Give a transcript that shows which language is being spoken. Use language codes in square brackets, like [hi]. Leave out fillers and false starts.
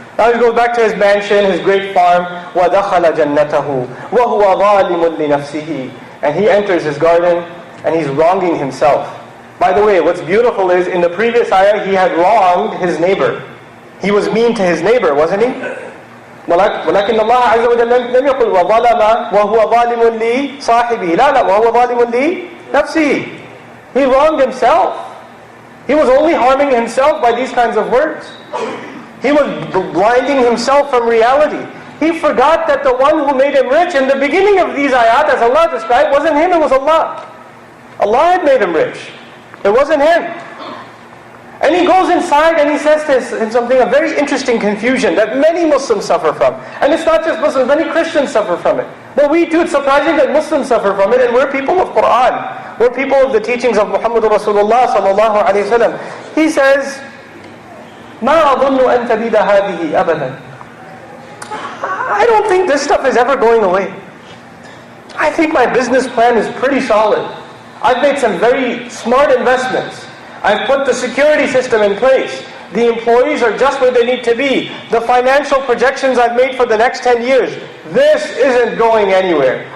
[en] Now he goes back to his mansion, his great farm. [ar] وَدَخَلَ جَنَّتَهُ وَهُوَ ظَالِمٌ لِنَفْسِهِ. [en] And he enters his garden and he's wronging himself. By the way, what's beautiful is, in the previous ayah, he had wronged his neighbor. He was mean to his neighbor, wasn't he? [ar] ولكن الله عز وجل لم يقل وظلم وهو ظالم لصاحبه. لا وهو ظالم لنفسه. [en] He wronged himself. He was only harming himself by these kinds of words. He was blinding himself from reality. He forgot that the one who made him rich in the beginning of these ayat, as Allah described, wasn't him, it was Allah. Allah had made him rich. It wasn't him. And he goes inside and he says to him something, a very interesting confusion that many Muslims suffer from. And it's not just Muslims, many Christians suffer from it. But we too, it's surprising that Muslims suffer from it, and we're people of Quran. We're people of the teachings of Muhammad Rasulullah sallallahu alayhi wa sallam. He says, [ar] مَا أَظُنُّ أَن تَبِيدَ هَذِهِ أَبَدًا. [en] I don't think this stuff is ever going away. I think my business plan is pretty solid. I've made some very smart investments. I've put the security system in place. The employees are just where they need to be. The financial projections I've made for the next 10 years, this isn't going anywhere.